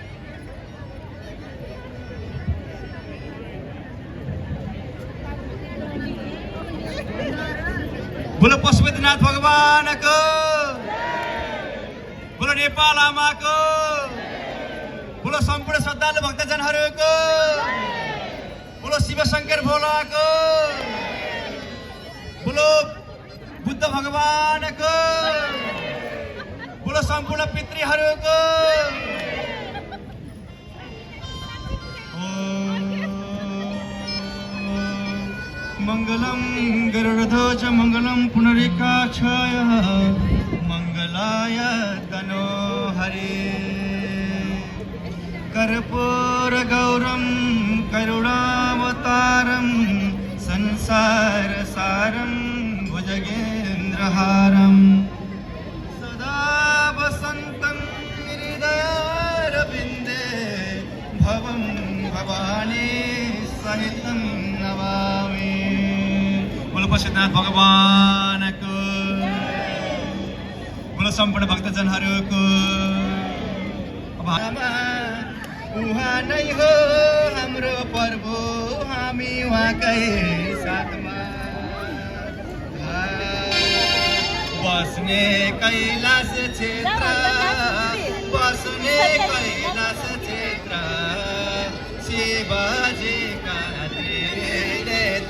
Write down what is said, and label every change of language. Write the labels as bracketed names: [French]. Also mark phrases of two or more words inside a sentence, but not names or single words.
[Nepali] बोलो पशुपतिनाथ भगवानको, बोलो नेपाल आमाको, बोलो सम्पूर्ण श्रद्धालु भक्तजनहरूको, बोलो शिवशङ्कर भोलाको, बोलो बुद्ध भगवानको, बोलो सम्पूर्ण पितृहरूको। [Sanskrit] मङ्गलं गरुडध्वज मङ्गलं पुनरिकाक्षय मङ्गलाय तनो हरे। कर्पूरगौरं करुणावतारं संसारसारं भुजगेन्द्रहारं सदा वसन्तं हृदयारविन्दे भवं भवानी सहितं नमामि। [Nepali] बोलो पशुपतिनाथ भगवानको, बोलो सम्पूर्ण भक्तजनहरूको। उहाँ नै हो हाम्रो प्रभु, हामी उहाँकै साथमा बस्ने कैलाश क्षेत्र, बस्ने कैलाश क्षेत्र शिवजीका त्रिनेत्र।